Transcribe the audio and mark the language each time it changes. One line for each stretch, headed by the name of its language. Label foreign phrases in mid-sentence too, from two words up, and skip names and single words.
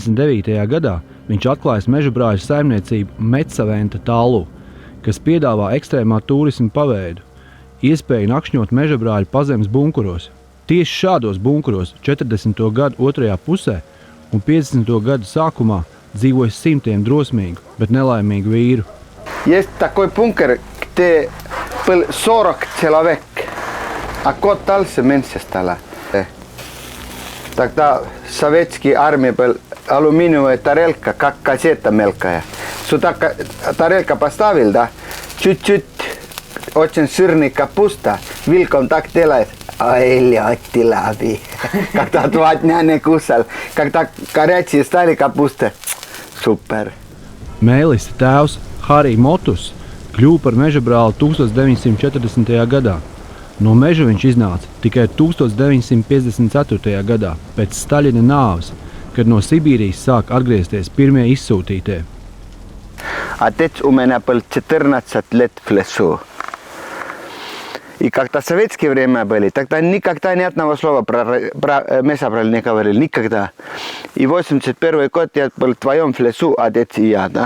Latvian: gadā viņš atklājas mežabrāļu saimniecību Metsaventa tālū, kas piedāvā ekstrēmā turisma paveidu, iespēju nakšņot mežabrāļu pazemes bunkuros. Tieši šādos bunkuros 40. gadu otrajā pusē un 50. gadu sākumā dzīvoja simtiem drosmīgu, bet nelaimīgu vīru.
Russian: Есть такой бункер, где был 40 человек, а остался меньше стало. Тогда советская армия была алюминиевая тарелка, как кассета мелкая. Сюда тарелка поставил, да, чуть-чуть очень сырный капуста, вилком так делает.
Latvian: Oi, ļoti labi.
Russian: Когда 2 дня не кусал, когда горячие стали капуста.
Latvian: Super. Mēlisa tēvs Harī Motus kļuva par mežabrāli 1940. gadā. No meža viņš iznāca tikai 1954. gadā, pēc Staļina nāves, kad no Sibīrijas sāk atgriezties pirmie izsūtītie.
Russian: Отец у меня был 14 лет в лесу. И когда в советское время были, тогда никогда ни одного слова про месобрали не говорили, никогда. И 81 год я был вдвоем в лесу, отец и я, да.